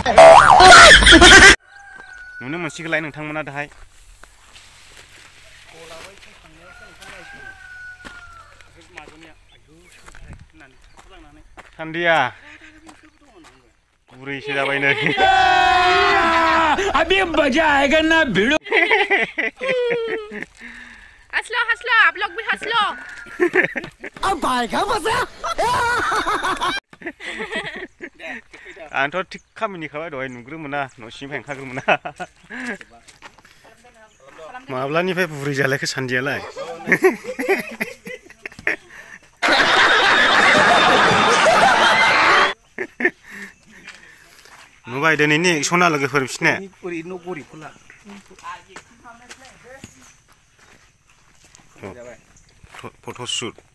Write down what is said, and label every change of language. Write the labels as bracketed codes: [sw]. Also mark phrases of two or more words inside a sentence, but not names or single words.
[brx] नुनो मोनसिगोनलाय नोंथांमोना दाहाय। सान्दिया बुरैसो जाबाय नै। [hi] अभी मजा आएगा ना भिड़ो। हंस लो आप लोग भी हंस लो। अब भाई मजा। [brx] आंथ' थिग खामानिखाबाय दहाय नुग्रोमोना न' सिंनिफ्राय ओंखारग्रोमोना। माब्लानिफ्राय बुरै जालायखो सान्दियालाय। नुबाय दिनैनि एक्सना लोगोफोर बिसोरने फट'शुट।